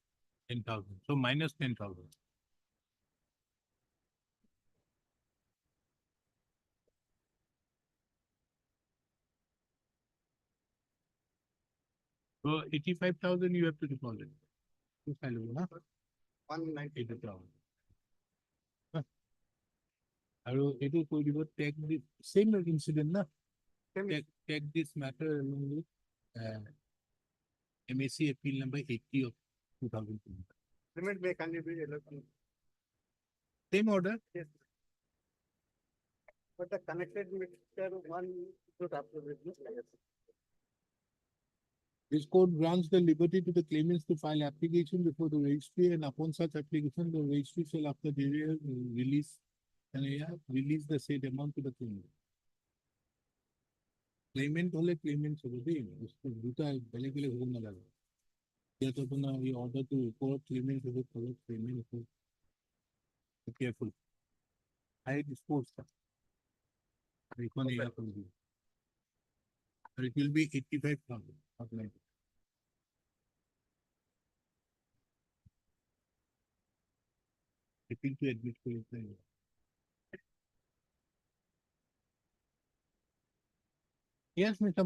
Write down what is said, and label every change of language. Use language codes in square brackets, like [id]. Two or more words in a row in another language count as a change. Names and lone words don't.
[en] 10,000. So minus 10,000. So 85,000 you have to deposit. Two salary, na? 190. 80,000. [as] আৰু এইটো কৈ দিব [en] take the same incident na Same take this matter along with MAC appeal number 80 of 2020. Payment may can be allowed. Same order. Yes. But the connected meter one should approve it. This court grants the liberty to the claimants to file application before the registry, and upon such application, the registry shall after the release release the said amount to the claimant. [as] Claimant hole claimant হবে দেই দুটা বেলেগ বেলেগ হব নালাগে ইয়াত আপোনাৰ এই অৰ্ডাৰটো ওপৰত claimant হ'ব তলত claimant হ'ব [en] careful I dispose [as] এইখন এয়া কৰি দিব [en] and it will be 85,000 not 90. Appeal to admit to it. Yes, Mr.